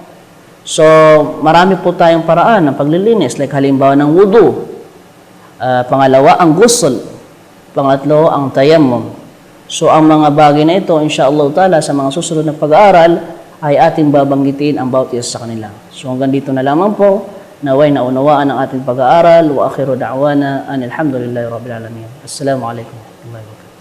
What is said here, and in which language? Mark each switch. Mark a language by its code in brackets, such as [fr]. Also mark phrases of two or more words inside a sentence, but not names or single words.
[tl] So marami po tayong paraan ng paglilinis, like halimbawa ng wudu. Pangalawa, ang ghusl. Pangatlo, ang tayammum. So, ang mga bagay na ito, [ar] إن شاء الله تعالى, [tl] sa mga susunod na pag-aaral, ay ating babanggitin ang bawat isa sa kanila. So, hanggang dito na lamang po, naway na unawaan ang ating pag-aaral, [ar] وآخر دعوانا، أن الحمد لله رب العالمين. السلام عليكم.